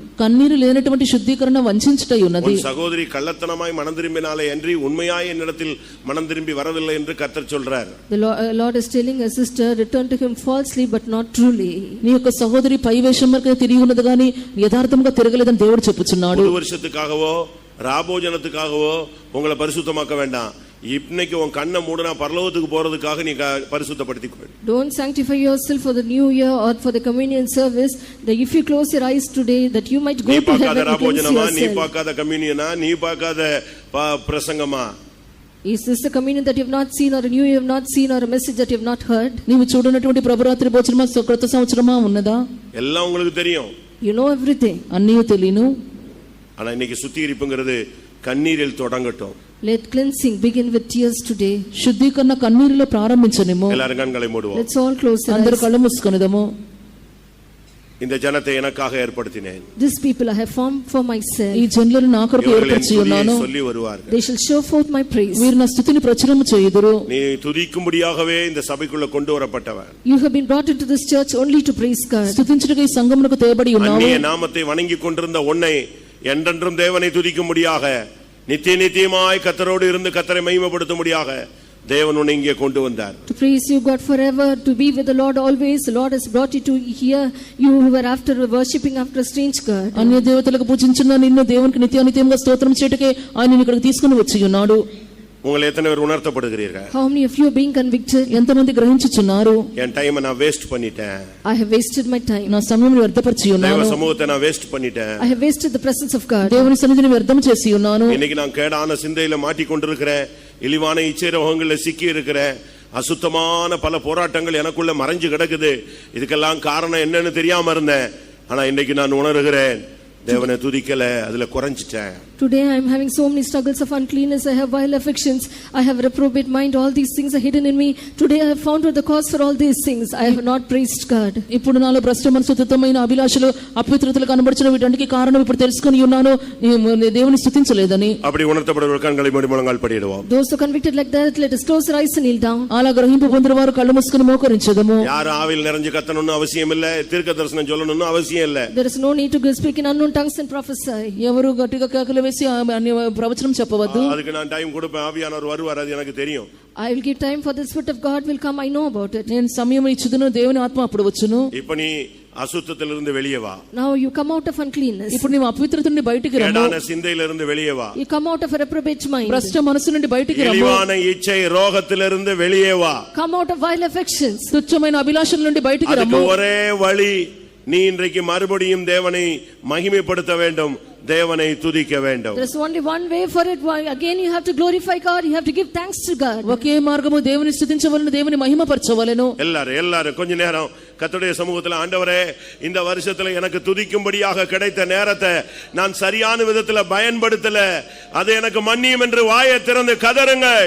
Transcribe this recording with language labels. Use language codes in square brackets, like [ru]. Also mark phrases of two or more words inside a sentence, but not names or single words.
[te] కన్నీరు లేనటువంటి శుద్ధీకరణ వంచించుటై ఉన్నది. [ta] உன் சகோதரி கள்ளத்தனமாய் மனம் திரும்பினாலே அன்றி உண்மையாய் என்னிடத்தில் மனம் திரும்பி வரவில்லை என்று கர்த்தர் சொல்றார். [en] The Lord is telling a sister, return to him falsely but not truly. [te] నీ యొక్క సహోదరి పై వేషం వరకే తిరిగి ఉన్నది గాని యథార్థంగా తిరగలేదని దేవుడు చెప్పుచున్నాడు. [ta] புது வருஷத்துக்காகவோ ராபோஜனத்துக்காகவோ உங்களை பரிசுத்தமாக்க வேண்டாம். இன்னைக்கு உன் கண்ணை மூடனா பரலோகத்துக்கு போறதுக்காக நீ பரிசுத்தப்படுத்திக்கோ. [en] Don't sanctify yourself for the new year or for the communion service, that if you close your eyes today that you might go to heaven against yourself. [ta] நீ பார்க்காத கம்யூனியனா, நீ பார்க்காத பிரசங்கமா? [en] Is this the communion that you have not seen, or a new you have not seen, or a message that you have not heard? [te] నీవు చూడనటువంటి ప్రభురాత్రి భోజనమా క్రొత్త సంవత్సరమా ఉన్నదా? [ta] எல்லாம் உங்களுக்கு தெரியும். [en] You know everything. [te] అన్నీ తెలియను. [ta] ஆனா இன்னைக்கு சுத்திகரிப்புங்கிறது கண்ணீரில் தொடங்கட்டும். [en] Let cleansing begin with tears today. [te] శుద్ధీకరణ కన్నీరులో ప్రారంభించనిము. [ta] எல்லாரும் கண்களை மூடுவோம். [en] Let's all close our [te] అందరూ [en] eyes. [te] కళ్ళు మూసుకొనిదము. [ta] இந்த ஜனத்தை எனக்காக ஏற்படுத்தினேன். [en] This people I have formed for myself. [te] ఈ జనులను నా కొరకు ఏర్పరచి ఉన్నాను. [ta] சொல்லி வருவார்கள். [en] They shall show forth my praise. [te] వీరు నా స్తుతిని ప్రచురము చేయుదురు. [ta] நீ துதிக்கும்படியாகவே இந்த சபைக்குள்ள கொண்டு வரப்பட்டவன். [en] You have been brought into this church only to praise God. [te] స్తుతించుటకు ఈ సంఘమునకు తేబడి ఉన్నావు. [ta] அந்நிய நாமத்தை வணங்கிக் கொண்டிருந்த உன்னை என்றென்றும் தேவனை துதிக்கும்படியாக நித்திய நித்தியமாய் கர்த்தரோடு இருந்து கர்த்தரை மகிமைப்படுத்தும்படியாக தேவன் உன்னை இங்கே கொண்டு வந்தார். [en] To praise you God forever, to be with the Lord always. The Lord has brought you to here. You who were after worshipping after a strange God. [te] అన్య దేవతలకు పూజించున్న నిన్ను దేవునికి నిత్యానిత్యంగా స్తోత్రం చేయటకే ఆయన నిన్ను ఇక్కడికి తీసుకొని వచ్చి ఉన్నాడు. [ta] உங்களை எத்தனை பேர் உணர்த்தப்படுகிறீர்கள்? [en] How many of you are being convicted? [te] ఎంతమంది గ్రహించుచున్నారు? [ta] என் டைமை நான் வேஸ்ட் பண்ணிட்டேன். [en] I have wasted my time. [te] నా సమయం వ్యర్థపరిచి [ta] தேவ [te] ఉన్నాను. [ta] சமூகத்தை நான் வேஸ்ட் பண்ணிட்டேன். [en] I have wasted the presence of God. [te] దేవుని సన్నిధిని వ్యర్థం చేసి ఉన్నాను. [ta] இன்னைக்கு நான் கேடான சிந்தையில மாட்டிக்கொண்டிருக்கிறேன். இழிவான இச்சைரோகங்கள்ல சிக்கி இருக்கிறேன். அசுத்தமான பல போராட்டங்கள் எனக்குள்ள மறைஞ்சு கிடக்குது. இதுக்கெல்லாம் காரணம் என்னன்னு தெரியாம இருந்தேன். ஆனா இன்னைக்கு நான் உணர்கிறேன், தேவனை துதிக்கல, அதுல குறைஞ்சிட்டேன். [en] Today I am having so many struggles of uncleanness. I have vile affections. I have reprobate mind. All these things are hidden in me. Today I have found out the cause for all these things. I have not praised God. [te] ఇప్పుడు నాలో భ్రష్ట మనసు తుత్తమైన అభిలాషలు అపవిత్రతలు కనబడుచున్న వీటన్నిటికీ కారణం ఇప్పుడు తెలుసుకొని ఉన్నాను, దేవుని స్తుతించలేదని. [ta] அப்படி உணர்த்தப்படுகிற கண்களை மூடி முழங்கால் படியிடுவோம். [en] Those who are convicted like that, let us close our eyes and kneel down. [te] అలా గ్రహింపు పొందిన వారు కళ్ళు మూసుకొని మోకరించదము. [ta] யாரும் ஆவியில் நிறைஞ்சு கத்தணும்னு அவசியம் இல்ல, தீர்க்க தரிசனம் சொல்லணும்னு அவசியம் இல்ல. [en] There is no need to speak in unknown tongues and prophesy. [te] ఎవరు గట్టిగా కేకలు వేసి అన్య ప్రవచనం చెప్పవద్దు. [ta] அதுக்கு நான் டைம் கொடுப்பேன். ஆவியானவர் வருவார், அது எனக்கு தெரியும். [en] I will give time for the Spirit of God will come. I know about it. [te] నేను సమయం ఇచ్చుదును, దేవుని ఆత్మ అప్పుడు వచ్చును. [ta] இப்ப நீ அசுத்தத்திலிருந்து வெளியே வா. [en] Now you come out of uncleanness. [te] ఇప్పుడు నీవు అపవిత్రత నుండి బయటికి రమ్ము. [ta] கேடான சிந்தையிலிருந்து வெளியே வா. [en] You come out of a reprobate mind. [te] భ్రష్ట మనసు నుండి బయటికి రమ్ము. [ta] இழிவான இச்சை ரோகத்திலிருந்து வெளியே வா. [en] Come out of vile affections. [te] తుచ్చమైన అభిలాషల నుండి బయటికి [ta] அதுக்கு [te] రమ్ము. [ta] ஒரே வழி, நீ இன்றைக்கு மறுபடியும் தேவனை மகிமைப்படுத்த வேண்டும், தேவனை துதிக்க வேண்டும். [en] There is only one way for it. Again you have to glorify God. You have to give thanks to God. [te] ఒకే మార్గము, దేవుని స్తుతించవలెను, దేవుని మహిమపరచవలెను. [ta] எல்லாரும் கொஞ்ச நேரம் கர்த்தருடைய சமூகத்தில், ஆண்டவரே இந்த வருஷத்துல எனக்கு துதிக்கும்படியாக கிடைத்த நேரத்தை நான் சரியான விதத்துல பயன்படுத்தல, அது எனக்கு மன்னியும் என்று வாயை திறந்து கதறுங்கள்.